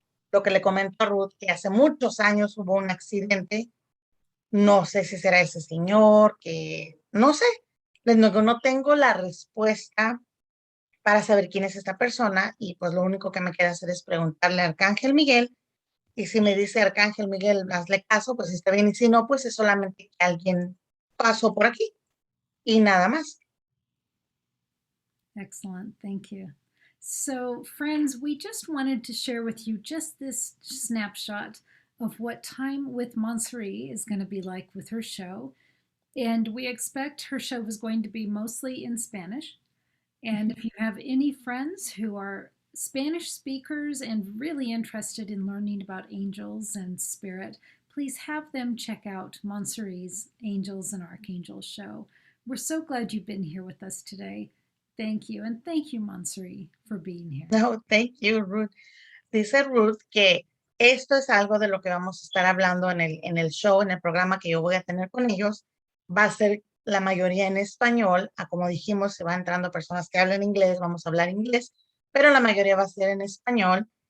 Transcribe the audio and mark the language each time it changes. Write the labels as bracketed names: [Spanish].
[Spanish] Lo que le comento a Ruth, que hace muchos años hubo un accidente, no sé si será ese señor, que no sé, no tengo la respuesta para saber quién es esta persona y pues lo único que me queda hacer es preguntarle a Arcángel Miguel Y si me dice Arcángel Miguel, hazle caso, pues está bien. Y si no, pues es solamente que alguien pasó por aquí y nada más. [English] Excellent. Thank you. So, friends, we just wanted to share with you just this snapshot of what time with Monserrat is going to be like with her show. And we expect her show is going to be mostly in Spanish. And if you have any friends who are Spanish speakers and really interested in learning about angels and spirit, please have them check out Monserrat's Angels and Archangels show. We're so glad you've been here with us today. Thank you. And thank you, Monserrat, for being here. No, thank you, Ruth. [Spanish] Dice Ruth que esto es algo de lo que vamos a estar hablando en el show, en el programa que yo voy a tener con ellos. Va a ser la mayoría en español. Como dijimos, se van entrando personas que hablan inglés, vamos a hablar inglés, pero la mayoría va a ser en español.